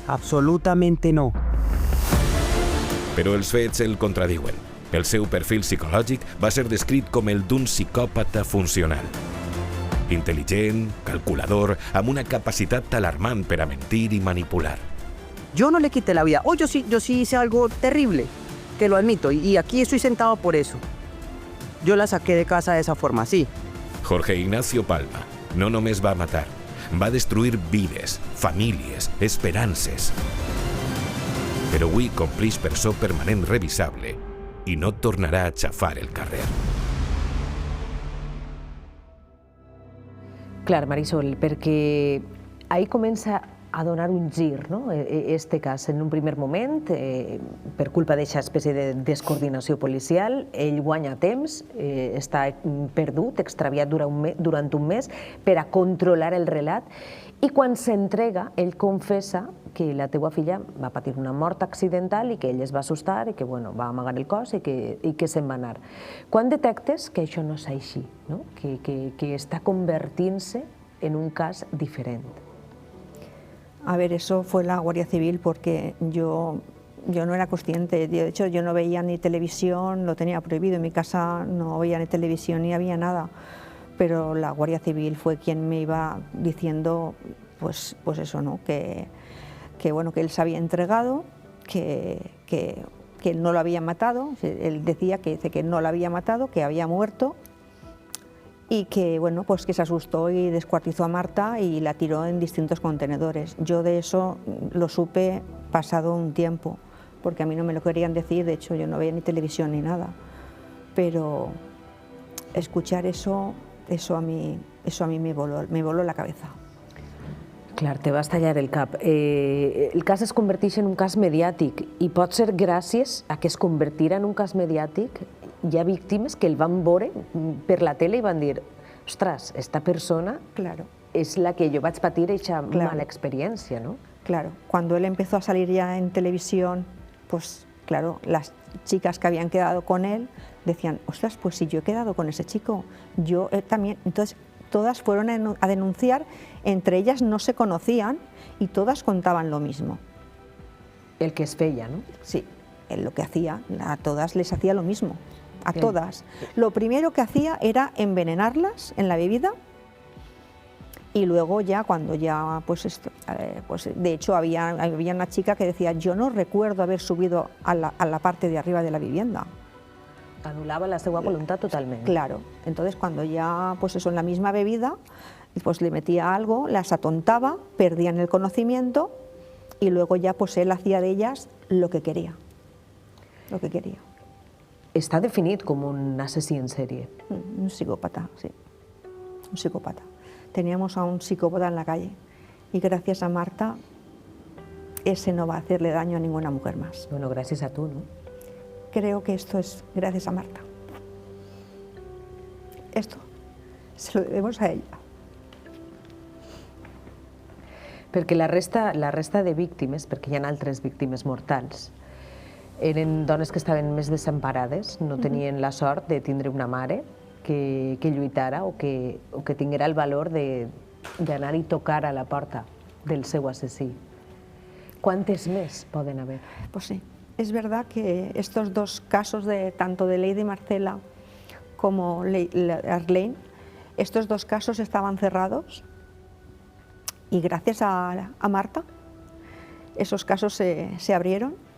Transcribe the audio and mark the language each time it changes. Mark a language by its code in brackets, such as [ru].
[es] Absolutamente no. [ca] Però els fets el contradiuen. El seu perfil psicològic va ser descrit com el d'un psicòpata funcional. Intel·ligent, calculador, amb una capacitat alarmant per a mentir i manipular. [es] Yo no le quité la vida. Yo sí hice algo terrible, que lo admito, y aquí estoy sentado por eso. Yo la saqué de casa de esa forma, sí. [ca] Jorge Ignacio Palma no només va matar, va destruir vides, famílies, esperances. Però avui complix presó permanent revisable i no tornarà a xafar el carrer. Clar, Marisol, perquè ahí comença a donar un gir, no? Este cas, en un primer moment, per culpa d'aquesta espècie de descoordinació policial, ell guanya temps, està perdut, extraviat durant un mes per a controlar el relat, i quan s'entrega, ell confessa que la teua filla va patir una mort accidental i que ell es va assustar i que va amagar el cos i que se'n va anar. Quan detectes que això no és així, que està convertint-se en un cas diferent? [es] A ver, eso fue la Guardia Civil porque yo no era consciente. De hecho, yo no veía ni televisión, lo tenía prohibido. En mi casa no veía ni televisión ni había nada. Pero la Guardia Civil fue quien me iba diciendo, pues eso, ¿no? Que él se había entregado, que él no lo había matado. Él decía que no lo había matado, que había muerto. Y que, pues que se asustó y descuartizó a Marta y la tiró en distintos contenedores. Yo de eso lo supe pasado un tiempo, porque a mí no me lo querían decir, de hecho yo no veía ni televisión ni nada. Pero escuchar eso a mí me voló la cabeza. [ca] Clar, te vas tallar el cap. El cas es converteix en un cas mediàtic i pot ser gràcies a que es convertirà en un cas mediàtic. Hi ha víctimes que el van veure per la tele i van dir, ostres, esta persona és la que jo vaig patir aquesta mala experiencia, ¿no? [es] Claro, cuando él empezó a salir ya en televisión, pues claro, las chicas que habían quedado con él decían, ostras, pues si yo he quedado con ese chico, yo también. Entonces todas fueron a denunciar, entre ellas no se conocían y todas contaban lo mismo. [ca] El que es feia, ¿no? [es] Sí, él lo que hacía, a todas les hacía lo mismo. A todas. Lo primero que hacía era envenenarlas en la bebida y luego ya cuando ya, pues de hecho había una chica que decía, yo no recuerdo haber subido a la parte de arriba de la vivienda. [ca] Anulaba la seva voluntat totalment. [es] Claro, entonces cuando ya, pues eso, en la misma bebida, pues le metía algo, las atontaba, perdían el conocimiento y luego ya pues él hacía de ellas lo que quería. Lo que quería. [ca] Està definit com un asesí en sèrie. [es] Un psicópata, sí. Un psicópata. Teníamos a un psicópata en la calle y gracias a Marta ese no va a hacerle daño a ninguna mujer más. Bueno, gracias a tú, ¿no? Creo que esto es gracias a Marta. Esto se lo debemos a ella. [ca] Perquè la resta de víctimes, perquè hi ha altres víctimes mortals, eren dones que estaven més desemparades, no tenien la sort de tindre una mare que lluitara o que tinguera el valor d'anar i tocar a la porta del seu assassí. ¿Cuántos més poden haver? [es] Pues sí, es verdad que estos dos casos, tanto de Lady Marcela como Arlene, estos dos casos estaban cerrados y gracias a Marta esos casos se abrieron.